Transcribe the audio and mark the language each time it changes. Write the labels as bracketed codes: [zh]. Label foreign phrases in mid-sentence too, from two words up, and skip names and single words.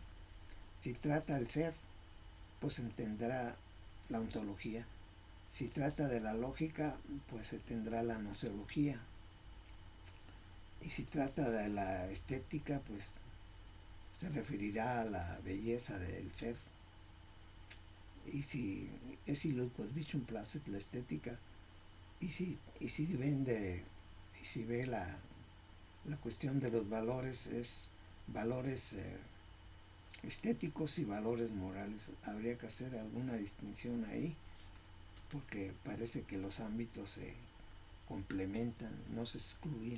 [es] Si trata el ser, pues se tendrá la ontología. Si trata de la lógica, pues se tendrá la nociología. Y si trata de la estética, pues se referirá a la belleza del ser. Y si es [la] illud quod visum placet, [es] la estética, y si ve la cuestión de los valores, es valores estéticos y valores morales. Habría que hacer alguna distinción ahí, porque parece que los ámbitos se complementan, no se excluyen.